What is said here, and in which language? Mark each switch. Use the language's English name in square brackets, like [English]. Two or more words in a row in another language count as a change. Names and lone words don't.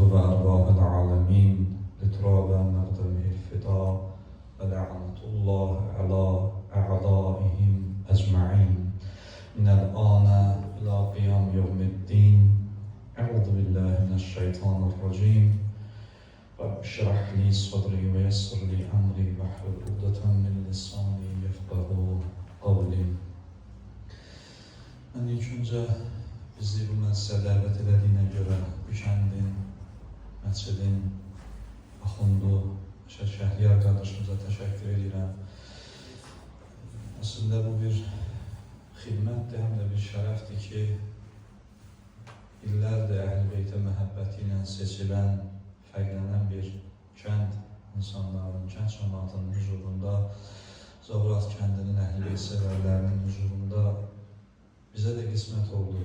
[Arabic] وأرواح العالمين لتراب مقدمه الفداء ولعنة الله على أعدائهم أجمعين من الآن إلى قيام يوم الدين أعوذ بالله من الشيطان الرجيم رب اشرح لي صدري ويسر لي أمري واحلل عقدة من لساني يفقهوا قولي. [Azerbaijani] Mən ilk öncə bizi bu məclisə dəvət elədiyinə görə bu kəndin, məscidin, axundu, Şəhriyar qardaşımıza təşəkkür edirəm. Əslində bu bir xidmətdir, həm də bir şərəfdir ki, illərdir Əhl-i Beytə məhəbbəti ilə seçilən, fərqlənən bir kənd insanların, kənd cəmaatının huzurunda, Zavrat kəndinin Əhl-i Beyt sevərlərinin huzurunda bizə də qismət oldu.